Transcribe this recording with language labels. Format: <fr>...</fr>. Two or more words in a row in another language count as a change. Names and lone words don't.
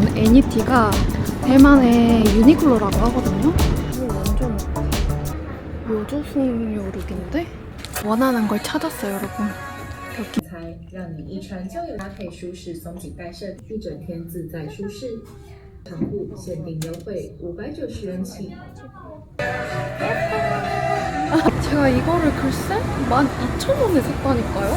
<ko>미니티가 대만의 유니클로라고 하거든요. 이거 완전 요조숙녀 룩인데? 원하는 걸 찾았어요, 여러분.</ko> <zh>才让你一穿就有搭配舒适松紧带设，一整天自在舒适。长裤限定优惠590元起。</zh> <ko>제가 이거를 글쎄 12,000원에 샀다니까요?</ko>